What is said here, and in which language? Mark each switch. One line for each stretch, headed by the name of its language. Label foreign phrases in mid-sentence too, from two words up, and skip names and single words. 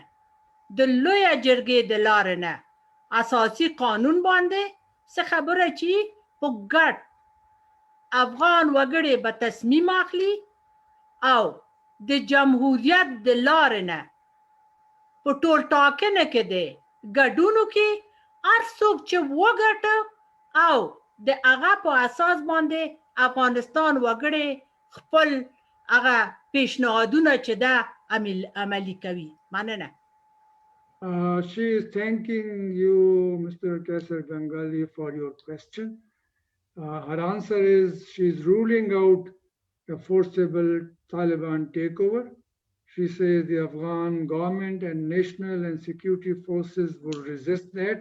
Pashto: د لویه جرګې د لارې نه اساسي قانون باندې څه خبره چې په ګډ افغان وګړي به تصمیم اخلي او د جمهوریت د لارې نه په ټول ټاکنه کې دی ګډونو کې هر څوک چې وګټه او د هغه په اساس باندې افغانستان وګړي خپل هغه پیشنهادونه چې ده عملي کوي. مننه.
English: She is thanking you, Mr. Kaisar Bengali, for your question. Her answer is she is ruling out a forcible Taliban takeover. She says the Afghan government and national and security forces will resist that.